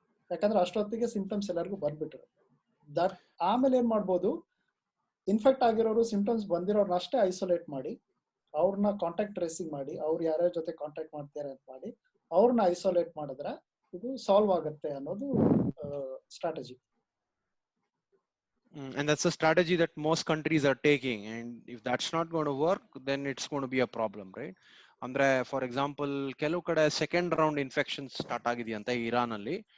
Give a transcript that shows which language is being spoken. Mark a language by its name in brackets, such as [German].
[Kannada] ಯಾಕಂದ್ರೆ ಅಷ್ಟೊತ್ತಿಗೆ ಸಿಂಪ್ಟಮ್ಸ್ ಎಲ್ಲರಿಗೂ ಬಂದ್ಬಿಟ್ರು. ದಟ್ ಆಮೇಲೆ ಏನ್ ಮಾಡ್ಬೋದು, ಇನ್ಫೆಕ್ಟ್ ಆಗಿರೋರು ಸಿಂಪ್ಟಮ್ಸ್ ಬಂದಿರೋರ್ನ ಅಷ್ಟೇ ಐಸೋಲೇಟ್ ಮಾಡಿ, ಅವ್ರನ್ನ ಕಾಂಟ್ಯಾಕ್ಟ್ ಟ್ರೇಸಿಂಗ್ ಮಾಡಿ, ಅವ್ರು ಯಾರ್ಯಾರ ಜೊತೆ ಕಾಂಟ್ಯಾಕ್ಟ್ ಮಾಡ್ತಾರೆ ಅಂತ ಮಾಡಿ ಅವ್ರನ್ನ ಐಸೋಲೇಟ್ ಮಾಡಿದ್ರೆ ಇದು ಸಾಲ್ವ್ ಆಗುತ್ತೆ ಅನ್ನೋದು strategy. [English] And that's a strategy that most countries are taking, and if that's not going to work then it's going to be a problem, right? [Kannada] ಅಂದ್ರೆ ಫಾರ್ ಎಕ್ಸಾಂಪಲ್ ಕೆಲವು ಕಡೆ second round infection start ಆಗಿದೆಯಂತೆ Iran ಅಲ್ಲಿ.